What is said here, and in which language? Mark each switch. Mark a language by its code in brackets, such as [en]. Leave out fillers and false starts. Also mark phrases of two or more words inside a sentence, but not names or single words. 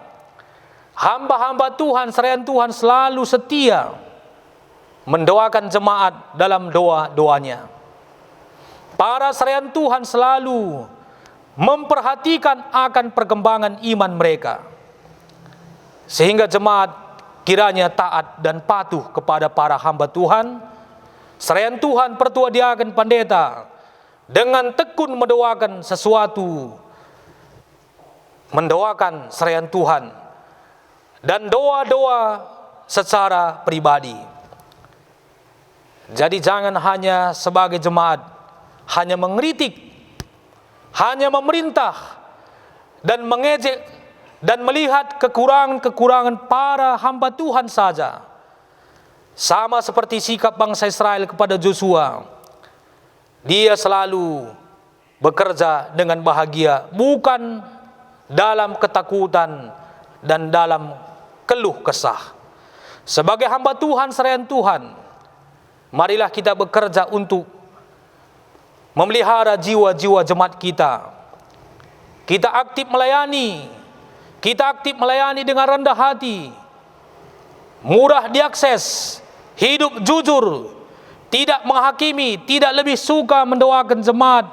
[id] Hamba-hamba Tuhan, serayan Tuhan selalu setia mendoakan jemaat dalam doa-doanya. Para serayan Tuhan selalu memperhatikan akan perkembangan iman mereka, sehingga jemaat kiranya taat dan patuh kepada para hamba Tuhan, serayan Tuhan, pertua diaken, pendeta, dengan tekun mendoakan sesuatu, mendoakan serayan Tuhan, dan doa-doa secara pribadi. Jadi jangan hanya sebagai jemaat hanya mengkritik, hanya memerintah dan mengejek dan melihat kekurangan-kekurangan para hamba Tuhan saja. Sama seperti sikap bangsa Israel kepada Joshua. Dia selalu bekerja dengan bahagia, bukan dalam ketakutan dan dalam keluh kesah. Sebagai hamba Tuhan, serayan Tuhan, marilah kita bekerja untuk memelihara jiwa-jiwa jemaat kita. Kita aktif melayani. Kita aktif melayani dengan rendah hati, murah diakses, hidup jujur, tidak menghakimi, tidak lebih suka mendoakan jemaat.